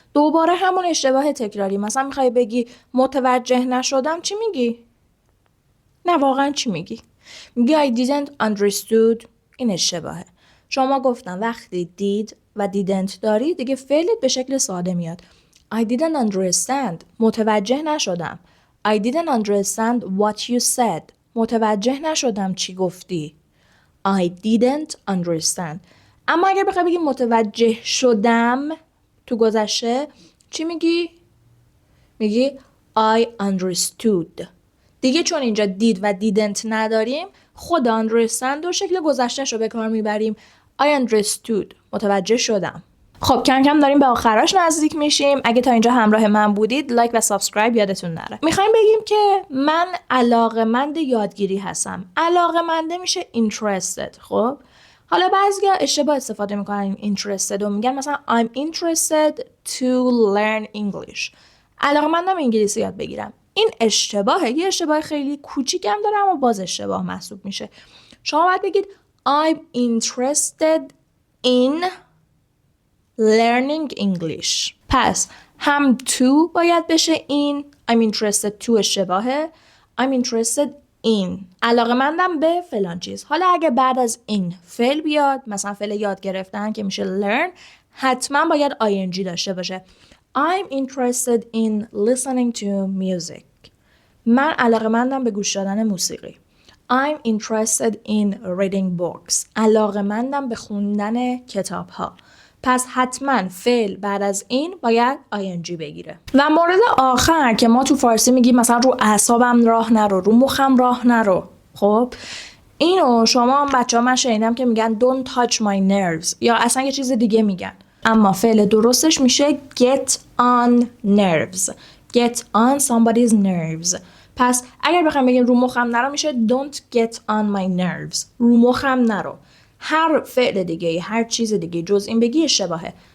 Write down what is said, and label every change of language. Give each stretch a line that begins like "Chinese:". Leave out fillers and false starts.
Persian: دوباره همون اشتباه تکراری. مثلا میخوای بگی متوجه نشدم، چی میگی؟ نه واقعا چی میگی؟ میگی
English: I didn't understood.
Persian: این اشتباهه. شما گفتم وقتی did و didn't داری دیگه فعلت به شکل ساده میاد.
English: I didn't understand.
Persian: متوجه نشدم.
English: I didn't understand what you said.
Persian: متوجه نشدم چی گفتی.
English: I didn't understand.
Persian: اما اگر بخوای بگی متوجه شدم تو گذشته چی میگی؟ میگی
English: I understood.
Persian: دیگه چون اینجا did و didn't نداریم خود understand و شکل گذشته‌شو به کار میبریم.
English: I understood.
Persian: متوجه شدم. خب کم کم داریم به آخراش نزدیک میشیم. اگه تا اینجا همراه من بودید لایک و سابسکرایب یادتون نره. میخوایم بگیم که من علاقه‌مند یادگیری هستم. علاقه‌منده میشه interested. خب حالا بعضیا اشتباه استفاده میکنن interested و میگن مثلا
English: I'm interested to learn English.
Persian: علاقه‌مندم انگلیسی یاد بگیرم. این اشتباهه. یه اشتباه خیلی کوچیکم داره اما باز اشتباه محسوب میشه. شما باید بگید
English: I'm interested in learning English.
Persian: پس هم to باید بشه in.
English: I'm interested to اشتباهه. I'm interested in.
Persian: علاقه‌مندم به فلان چیز. حالا اگه بعد از این فعل بیاد مثلا فعل یاد گرفتن که میشه learn حتما باید ing داشته باشه.
English: I'm interested in listening to music.
Persian: من علاقه‌مندم به گوش دادن موسیقی.
English: I'm interested in reading books.
Persian: علاقه‌مندم به خوندن کتاب‌ها. پس حتما فعل بعد از این باید ing بگیره. و مورد آخر که ما تو فارسی میگیم مثلا رو اعصابم راه نرو، رو مخم راه نرو. خب اینو شما بچه‌ها من شنیدم که میگن
English: don't touch my nerves
Persian: یا اصلا یه چیز دیگه میگن. اما فعل درستش میشه
English: get on nerves. Get on somebody's nerves.
Persian: پس اگر بخوایم بگیم رو مخم نرو میشه
English: don't get on my nerves.
Persian: رو مخم نرو. هر فعل دیگه هر چیز دیگه جز این بگی اشتباهه.